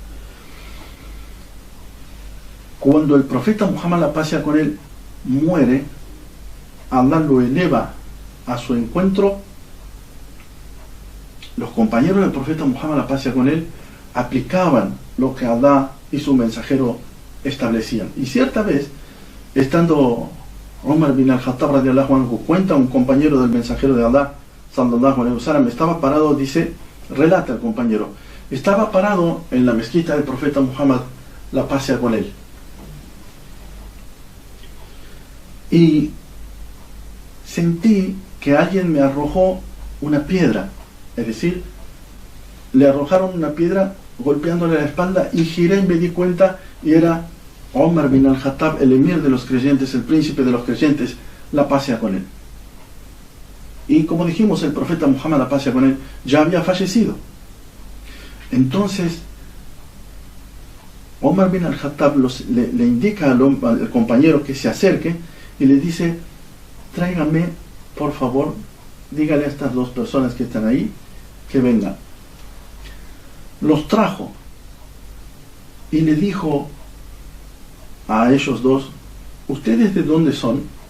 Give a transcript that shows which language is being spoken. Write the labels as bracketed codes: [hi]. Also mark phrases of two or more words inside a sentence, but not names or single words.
[es] Cuando el profeta Muhammad, la paz sea con él, muere, Allah lo eleva a su encuentro. Los compañeros del profeta Muhammad, la paz sea con él, aplicaban lo que Allah y su mensajero establecían. Y cierta vez, estando Umar bin al-Khattab [ar] رضي الله عنه, [es] cuenta un compañero del mensajero de Allah, [ar] صلى الله عليه وسلم, [es] estaba parado, dice, relata el compañero, estaba parado en la mezquita del profeta Muhammad, la paz sea con él, y sentí que alguien me arrojó una piedra, es decir, le arrojaron una piedra golpeándole la espalda, y giré y me di cuenta, y era Umar bin al-Khattab, el emir de los creyentes, el príncipe de los creyentes, la paz sea con él. Y como dijimos, el profeta Muhammad, la paz sea con él, ya había fallecido. Entonces Umar bin al-Khattab le indica al compañero que se acerque y le dice, tráigame, por favor, dígale a estas dos personas que están ahí que vengan. Los trajo y le dijo a ellos dos, ¿ustedes de dónde son?